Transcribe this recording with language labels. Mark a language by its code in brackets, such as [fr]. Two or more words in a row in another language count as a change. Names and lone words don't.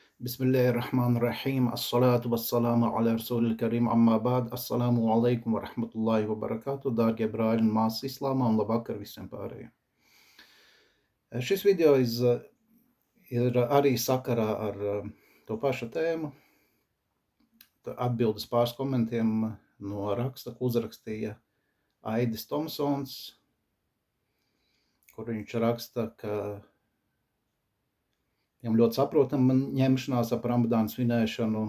[ar] بسم الله الرحمن الرحيم الصلاة والسلام على رسول الكريم أما بعد السلام عليكم ورحمة الله وبركاته [lv] Dārgie brāļi un māsas islāmā un labvakar visiem pārējiem. Šis video ir arī sakarā ar to pašu tēmu. Atbildes pāris komentiem no raksta, ko uzrakstīja Aidis Tomsons, kur viņš raksta, ka viņam ļoti saprotama ņemšanās ap Ramadānu svinēšanu.